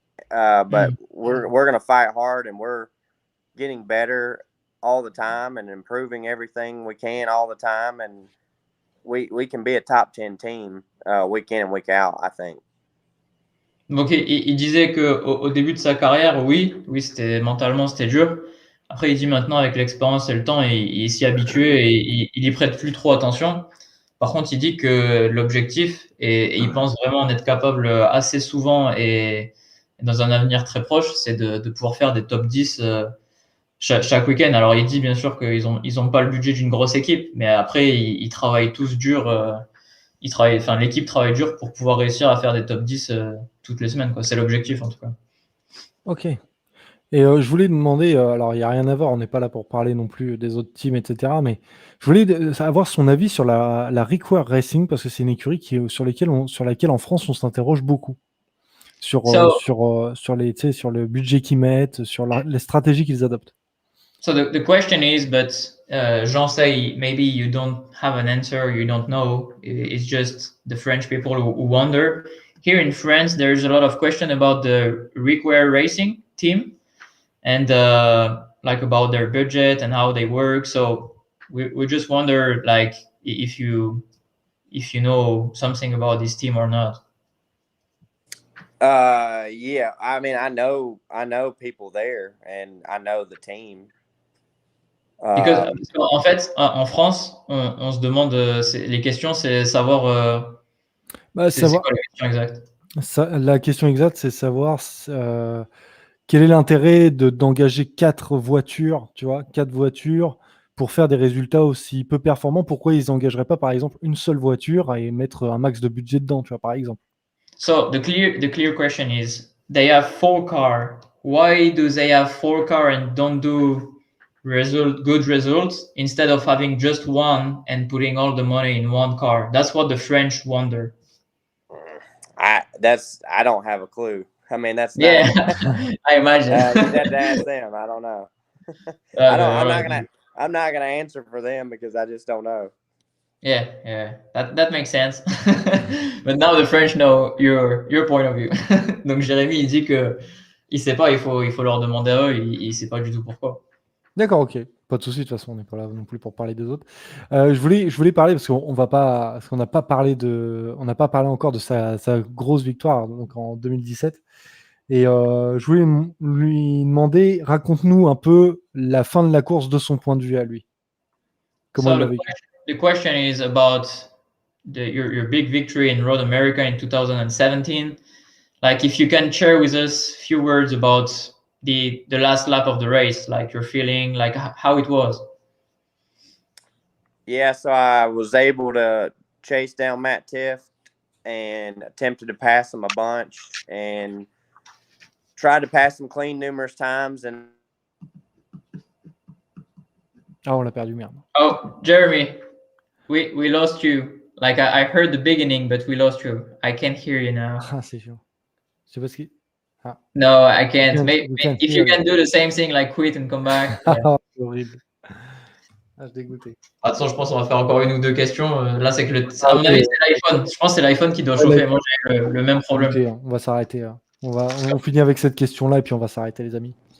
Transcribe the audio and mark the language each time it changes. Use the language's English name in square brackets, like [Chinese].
[English] But we're going to fight hard, and we're getting better all the time and improving everything we can all the time, and we can be a top 10 team week in and week out, I think. [French] Donc il disait que au début de sa carrière, oui, mentalement c'était dur. Après, il dit maintenant avec l'expérience et le temps, il s'y habitue et il y prête plus trop attention. Par contre, il dit que l'objectif, et il pense vraiment en être capable assez souvent et dans un avenir très proche, c'est de pouvoir faire des top 10 chaque week-end. Alors, il dit bien sûr qu'ils ont pas le budget d'une grosse équipe, mais après, ils travaillent tous dur. L'équipe travaille dur pour pouvoir réussir à faire des top 10 toutes les semaines, quoi. C'est l'objectif, en tout cas. Ok. Et je voulais demander, alors il n'y a rien à voir, on n'est pas là pour parler non plus des autres teams, etc. Mais je voulais avoir son avis sur la Require Racing, parce que c'est une écurie sur laquelle en France on s'interroge beaucoup. Sur le budget qu'ils mettent, sur les stratégies qu'ils adoptent. [English] So the question is, but Jean say maybe you don't have an answer, you don't know. It's just the French people who wonder. Here in France, there's a lot of question about the Require Racing team, and like about their budget and how they work. So we just wonder like if you know something about this team or not. Yeah, I mean, I know people there, and I know the team. [French] Parce qu'en fait, en France, on se demande, les questions, c'est savoir, c'est savoir, quoi la question exacte? la question exacte, c'est savoir quel est l'intérêt d'engager 4 voitures, tu vois, 4 voitures pour faire des résultats aussi peu performants. Pourquoi ils n'engageraient pas, par exemple, une seule voiture et mettre un max de budget dedans, tu vois, par exemple? [English] So the clear question is, they have 4 cars. Why do they have 4 cars and don't do good results instead of having just one and putting all the money in one car? That's what the French wonder. I don't have a clue. I mean, that's Yeah, I imagine. you'd have to ask them. I don't know. I'm not gonna answer for them because I just don't know. Yeah, that makes sense. But now the French know your point of view. [French] Donc Jérémy, il dit que il sait pas, il faut leur demander à eux, il sait pas du tout pourquoi. D'accord, OK. Pas de souci, de toute façon, on n'est pas là non plus pour parler des autres. Je voulais parler parce qu'on va pas parce qu'on n'a pas parlé encore de sa grosse victoire, donc en 2017 et je voulais lui demander, raconte-nous un peu la fin de la course de son point de vue à lui. Comment [English] So [French] il l'a vécu? [English] the question is about your big victory in Road America in 2017. Like if you can share with us a few words about the last lap of the race, like your feeling, like how it was. Yeah, so I was able to chase down Matt Tift and attempted to pass him a bunch and tried to pass him clean numerous times. And [French] On l'a perdu, merde. [English] Oh, Jeremy, we lost you. Like I heard the beginning, but we lost you. I can't hear you now. [French] C'est chiant. Je sais pas ce qui. [English] No, I can't. We can't If you can do the same thing, like quit and come back. Yeah. [French] C'est horrible. Je suis dégoûté. Attends, je pense qu'on va faire encore une ou deux questions. Là, c'est que à mon avis, c'est l'iPhone. Je pense que c'est l'iPhone qui doit chauffer. Moi, j'ai le même problème. On va s'arrêter. On finit avec cette question-là et puis on va s'arrêter, les amis.